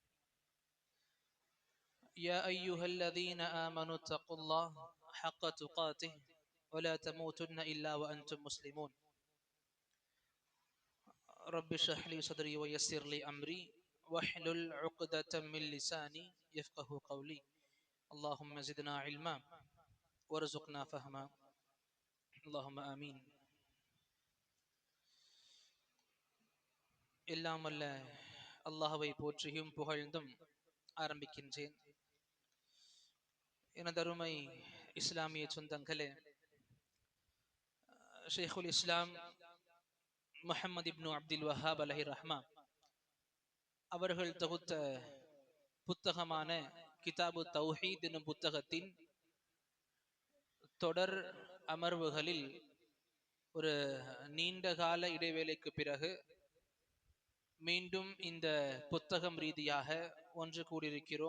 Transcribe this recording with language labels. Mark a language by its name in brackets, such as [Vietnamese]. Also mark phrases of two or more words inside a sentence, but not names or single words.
[Arabic] يا أيها الذين آمنوا اتقوا الله حق تقاته ولا تموتن إلا وأنتم مسلمون. رب اشرح لي صدري ويسر لي أمري واحلل عقدة من لساني يفقه قولي. اللهم زدنا علما وارزقنا فهما. اللهم آمين. [Tamil] எல்லாம் அல்ல அல்லாஹ்வை போற்றியும் புகழ்ந்தும் ஆரம்பிக்கின்றேன். எனதருமை இஸ்லாமிய சொந்தங்களே, [Arabic] شيخ الإسلام [Tamil] முஹம்மது இப்னு அப்துல் வஹாப் [Arabic] عليه رحمة [Tamil] அவர்கள் தொகுத்த புத்தகமான கிதாபு தௌஹீத் எனும் புத்தகத்தின் தொடர் அமர்வுகளில் ஒரு நீண்ட கால இடைவேளைக்கு பிறகு மீண்டும் இந்த புத்தகம் ரீதியாக ஒன்று கூடியிருக்கிறோம்.